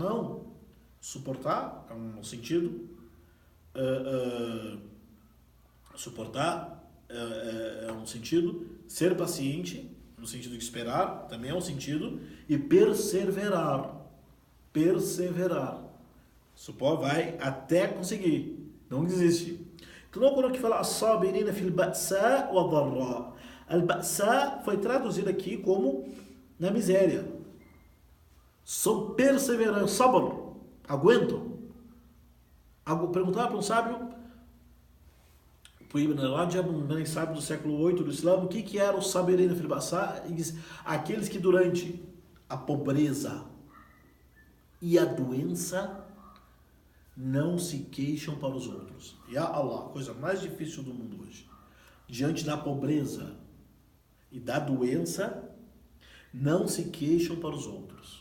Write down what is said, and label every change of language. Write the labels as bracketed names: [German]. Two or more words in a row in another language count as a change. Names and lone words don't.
[Portuguese] Não. Suportar, é um sentido. Suportar é um sentido. Ser paciente, no sentido de esperar, também é um sentido. E perseverar. Vai até conseguir. Não desiste. Então, quando aqui fala [Arabic] الصابرين في البأساء والضراء. [Portuguese] Al-ba'sa foi traduzido aqui como na miséria. São perseverantes, sabr, aguentam. Perguntaram para um sábio Foi Ibn Rajab, um grande sábio do século 8 do Islã. O que era o [Arabic] صابرين في البأساء? [Portuguese] Aqueles que durante a pobreza e a doença não se queixam para os outros. [Arabic] يا الله, [Portuguese] a coisa mais difícil do mundo hoje. Diante da pobreza e da doença, não se queixam para os outros.